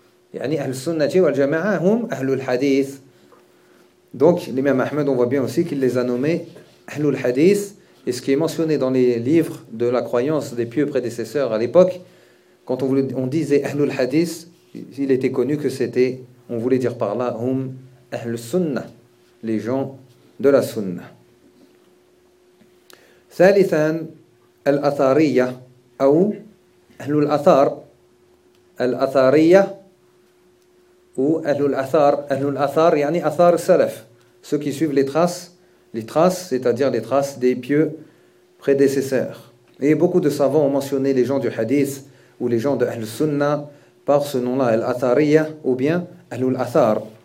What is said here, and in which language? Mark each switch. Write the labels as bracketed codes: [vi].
[ar] يعني أهل السنة والجماعة هم أهل الحديث. [fr] Donc l'imam Ahmed, on voit bien aussi qu'il les a nommés [ar] أهل الحديث. [fr] Et ce qui est mentionné dans les livres de la croyance des pieux prédécesseurs à l'époque, quand on disait [ar] أهل الحديث, [fr] il était connu que c'était, on voulait dire par là, [ar] هم أهل السنة, [fr] les gens de la سنة. [ar] ثالثا الأثارية أو أهل الأثار. [fr] الأثارية ou Ahlul Athar, yani Athar Salaf, ceux qui suivent les traces, c'est-à-dire les traces des pieux prédécesseurs. Et beaucoup de savants ont mentionné les gens du Hadith ou les gens de Ahl Sunna par ce nom-là, Al-Athariya ou bien Ahlul Athar.